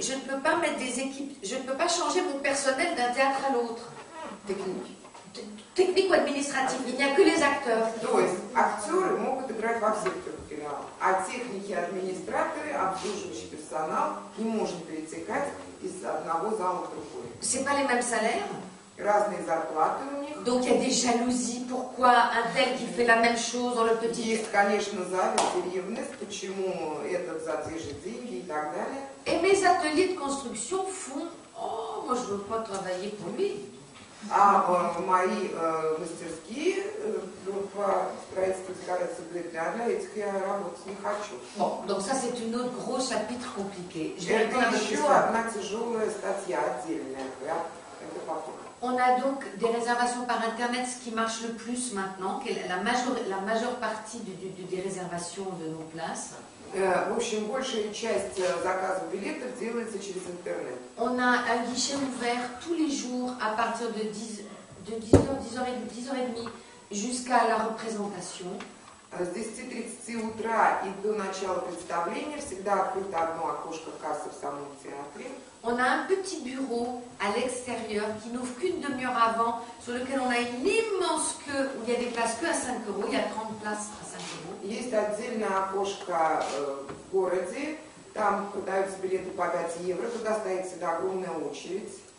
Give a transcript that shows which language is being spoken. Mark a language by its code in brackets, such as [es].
[fr] Je ne peux pas mettre des équipes, je ne peux pas changer mon personnel d'un théâtre à l'autre. Technique ou administrative, il n'y a que les acteurs. [ru] То есть актеры могут играть во всех 3 филиалах, а техники, администраторы, обслуживающий персонал не может перетекать из одного зала в другой. [fr] C'est pas les mêmes salaires. [ru] разные зарплаты у них. [fr] Donc il y a des jalousies. Pourquoi un tel qui fait la même chose dans le petit... [ru] Есть, конечно, зависть и ревность, почему этот за те же деньги и так далее. [fr] Et mes ateliers de construction font... Oh, moi je veux pas travailler pour lui. [ru] А мои мастерские по строительству декорации говорят, для этих я работать не хочу. [fr] Bon, donc ça c'est une autre gros chapitre compliqué. Je vais [ru] Это [fr] répondre à votre [ru] еще [fr] question. [ru] одна тяжелая статья отдельная. Это потом. [fr] On a donc des réservations par Internet, ce qui marche le plus maintenant, qui est la majeure partie des réservations de nos places. [ru] В общем, большая часть заказов билетов делается через интернет. [fr] On a un guichet ouvert tous les jours à partir de 10h30 jusqu'à la représentation. [ru] С 10:30 утра и до начала представления всегда открыто одно окошко кассы в самом театре. [fr] On a un petit bureau à l'extérieur qui n'ouvre qu'une demi-heure avant, sur lequel on a une immense queue où il y a des places que à 5 €. Il y a 30 places à 5 €. [ru] Есть отдельное окошко в городе, там продаются билеты по 5 евро, туда стоит всегда огромная очередь.